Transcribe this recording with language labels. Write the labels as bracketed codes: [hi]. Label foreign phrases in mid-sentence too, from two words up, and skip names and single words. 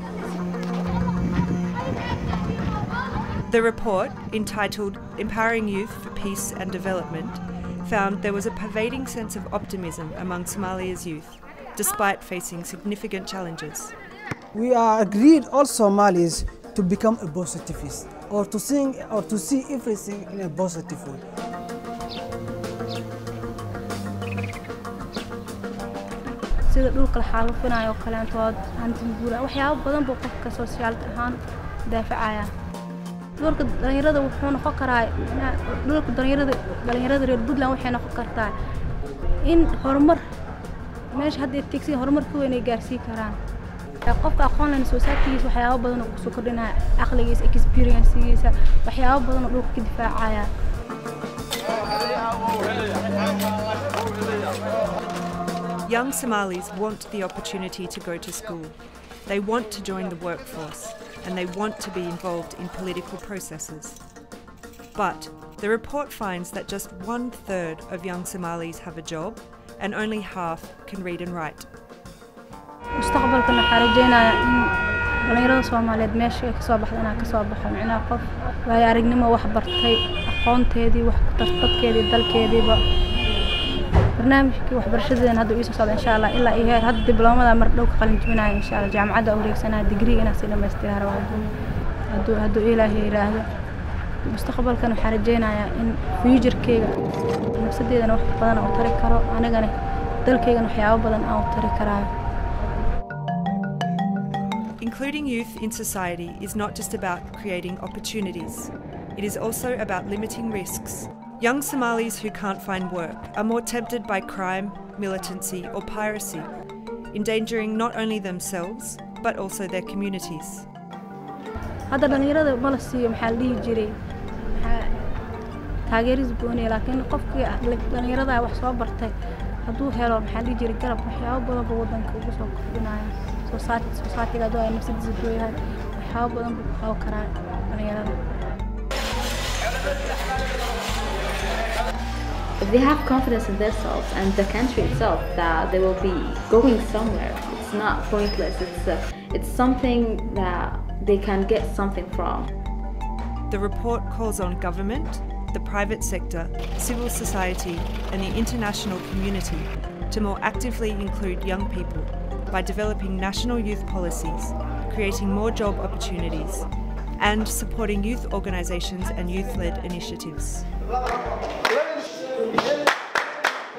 [en] The report, entitled Empowering Youth for Peace and Development, found there was a pervading sense of optimism among Somalia's youth, despite facing significant challenges. We are agreed all Somalis to become a positivist or to see everything in a positive way. [so] sida dhulka la xaalufinayo kaleantood hanti guura waxyaabo badan buu qofka social ahaan daafacaya. dhulka dhalinyarada wuxuu noqon karaa dhulka dhalinyarada reer Puntland waxay noqon kartaa in horumar meesha hadda tigsi horumar ku weyn ay gaarsiin karaan. qofka aqoon leh society-giisa waxyaabo badan oo ku soo kordhinaya aqligiisa experience-giisa waxyaabo badan oo dhulka ka difaacaya. [en] Young Somalis want the opportunity to go to school. They want to join the workforce and they want to be involved in political processes. But the report finds that just 1/3 of young Somalis have a job and only half can read and write. [so] mustaqbalka waxaan rajeynayaa in dhalinyarada Soomaaliyeed meesha ay ka soo baxdo inay ka soo baxaan inaa qof waayo aragnimo wax bartay aqoonteedii wax ku tartadkeedii dalkeediiba barnaamijkii waxbarashadeena hadda uu soo socdo [ar] إن شاء الله [so] ilaa iyo heer hadda dibloomada mar dhow ka qalin jebinayo [ar] إن شاء الله [so] jaamacadda wareegsanaa degree inaan si dhameystiraa hadduu Ilaahay yiraahdo mustaqbalkan waxaan rajeynayaa in future-keyga nafsadeedana wax badan oo tari karo anagana dalkeygana waxyaabo badan oo tari karaayo. [en] Including youth in society is not just about creating opportunities. It is also about limiting risks. Young Somalis who can't find work are more tempted by crime, militancy or piracy, endangering not only themselves but also their communities. [so] hadda dhalinyarada ma la siiyo maxaa la dhihi jiray taageeris boonay laakiin qofkii dhalinyarada wax soo bartay hadduu helo maxaa la dhihi jiray garab waxyaabo badan buu wadanka ugu soo kordhinaya society-ga ay nafsadiisa ku yahay waxyaabo badan buu qaban karaa dhalinyarada. [en] If they have confidence in themselves and the country itself that they will be going somewhere, it's not pointless. It's something that they can get something from. The report calls on government, the private sector, civil society and the international community to more actively include young people by developing national youth policies, creating more job opportunities and supporting youth organisations and youth-led initiatives.